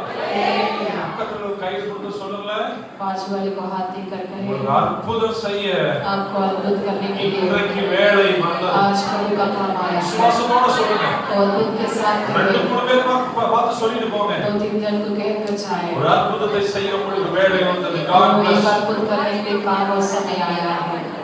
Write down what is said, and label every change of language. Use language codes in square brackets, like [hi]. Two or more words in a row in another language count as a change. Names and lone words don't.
[ta] பக்கத்துல ஒரு கை கொடுத்து சொல்லுங்களேன். [hi] पांच वाले को हाथ देकर कहे, [ta] ஒரு அற்புதம் செய்ய [hi] आपको अद्भुत करने के लिए [ta] இன்றைக்கு வேலை வந்தது. [hi] आज प्रभु का काम आया है, [ta] விசுவாசத்தோட சொல்லுங்க. [hi] तो अद्भुत के साथ [ta] ரெண்டு [hi] कहे, [ta] மூணு பேர் பார்த்து சொல்லிட்டு போங்க. [hi] दो तीन जन को कहकर जाए [ta] ஒரு அற்புதத்தை செய்ய பொழுது வேலை வந்தது. [en] God [hi] और एक [en] bless you. [hi] अद्भुत करने के लिए काम और समय आया है